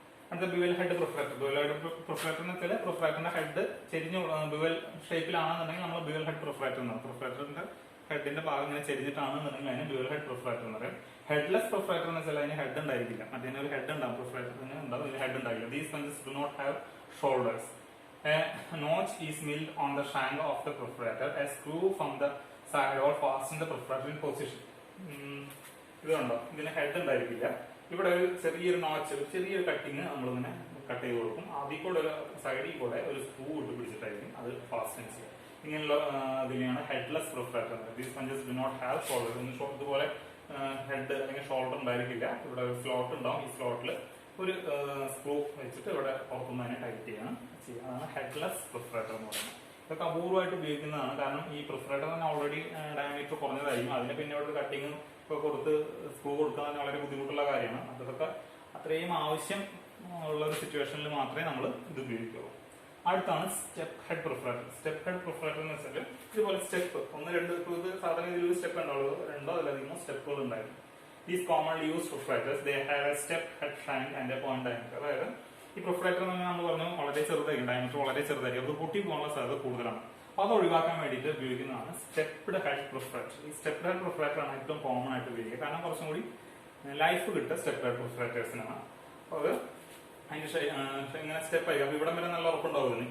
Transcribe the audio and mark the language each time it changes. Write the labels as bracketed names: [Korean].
[Malayalam] അടുത്ത bevel head പ്രിഫറേറ്റർ. Bevel head പ്രിഫറേറ്റർ എന്ന് വെച്ചാൽ പ്രിഫറേറ്ററിന്റെ ഹെഡ് ചെരിഞ്ഞ് ബിവൽ ഷേപ്പിലാണെന്നുണ്ടെങ്കിൽ നമ്മൾ ബിവൽ ഹെഡ് പ്രിഫറേറ്റർ എന്ന് പറയും. പ്രിഫറേറ്ററിന്റെ ഹെഡിന്റെ ഭാഗം ഇങ്ങനെ ചെരിഞ്ഞിട്ടാണെന്നുണ്ടെങ്കിൽ അതിന് ബിവൽ ഹെഡ് പ്രിഫറേറ്റർ എന്ന് പറയും. ഹെഡ്ലെസ് പ്രിഫറേറ്റർ എന്ന് വെച്ചാൽ അതിന് ഹെഡ് ഉണ്ടായിരിക്കില്ല. മറ്റേ ഒരു ഹെഡ് ഉണ്ടാവും, പ്രിഫറേറ്ററിന് ഉണ്ടാവും, ഇതിന് ഹെഡ് ഉണ്ടാവില്ല. [English] These punches do not have shoulders. A notch is milled on the shank of the perforator. A screw from the side or fasten the perforator in position. [Malayalam] ഇതുണ്ടോ, ഇതിന് ഹെഡ് ഉണ്ടായിരിക്കില്ല. ഇവിടെ ഒരു ചെറിയൊരു നോച്ച്, ചെറിയൊരു കട്ടിങ് നമ്മളിങ്ങനെ cut ചെയ്ത് കൊടുക്കും. അതിൽ കൂടെ ഒരു സൈഡിൽ കൂടെ ഒരു സ്ക്രൂ ഇട്ട് പിടിച്ചിട്ടായിരിക്കും അത് ഫാസ്റ്റൻ ചെയ്യുക. ഇങ്ങനെയുള്ള ഇതിനെയാണ് headless പ്രിഫറേറ്റർ. [English] These punches do not have shoulder. [Malayalam] ഇതുപോലെ ഹെഡ് അല്ലെങ്കിൽ ഷോൾഡർ ഉണ്ടായിരിക്കില്ല. ഇവിടെ ഒരു സ്ലോട്ട് ഉണ്ടാവും. ഈ സ്ലോട്ടിൽ ഒരു സ്ക്രൂ വെച്ചിട്ട് ഇവിടെ പുറത്തുനിന്ന് തന്നെ ടൈറ്റ് ചെയ്യണം ചെയ്യുക. അതാണ് ഹെഡ്ലെസ് പ്രിഫറേറ്റർ എന്ന് പറയുന്നത്. ഇതൊക്കെ അപൂർവമായിട്ട് ഉപയോഗിക്കുന്നതാണ്. കാരണം ഈ പ്രിഫറേറ്റർ തന്നെ ഓൾറെഡി ഡയമീറ്റർ കുറഞ്ഞതായിരിക്കും. അതിന് പിന്നെ ഇവിടെ കട്ടിങ് ഒക്കെ കൊടുത്ത് സ്ക്രൂ കൊടുക്കാൻ വളരെ ബുദ്ധിമുട്ടുള്ള കാര്യമാണ്. അതൊക്കെ അത്രയും ആവശ്യം ഉള്ള ഒരു സിറ്റുവേഷനിൽ മാത്രമേ നമ്മൾ ഇത് ഉപയോഗിക്കുള്ളൂ. അടുത്താണ് സ്റ്റെപ്പ് ഹെഡ് പ്രിഫറേറ്റർ. സ്റ്റെപ്പ് ഹെഡ് പ്രിഫറേറ്റർ എന്ന് വെച്ചാൽ ഇതുപോലെ സ്റ്റെപ്പ് 1, 2 ഇത് സാധാരണ ഇതിലൊരു സ്റ്റെപ്പ് ഉണ്ടാവുള്ളൂ. 2 അതിലധികം സ്റ്റെപ്പുകൾ ഉണ്ടായിരുന്നു. [English] These commonly used perforators, they have a step head shank and a point diameter. [Malayalam] അതായത് ഈ പ്രിഫറേറ്റർ എന്ന് പറഞ്ഞാൽ നമ്മൾ പറഞ്ഞു വളരെ ചെറുതായിരിക്കും, ഡയമീറ്റർ വളരെ ചെറുതായിരിക്കും. അത് പൊട്ടി പോകാനുള്ള സാധ്യത കൂടുതലാണ്. അത് ഒഴിവാക്കാൻ വേണ്ടിയിട്ട് ഉപയോഗിക്കുന്നതാണ് സ്റ്റെപ്ഡ് ഹെഡ് പ്രൊഫ്രാക്ടർ. ഈ സ്റ്റെപ്ഡ് ഹെഡ് പ്രൊഫ്രാക്ടർ ആണ് ഏറ്റവും കോമൺ ആയിട്ട് ഉപയോഗിക്കുക. കാരണം കുറച്ചും കൂടി ലൈഫ് കിട്ടുക സ്റ്റെപ്ഡ് ഹെഡ് പ്രൊഫ്രാക്ടേഴ്സിനാണ്. അപ്പോൾ അത് അതിന്റെ ഇങ്ങനെ സ്റ്റെപ്പ് ആയി. അപ്പൊ ഇവിടെ വരെ നല്ല ഉറപ്പുണ്ടാവുന്നു.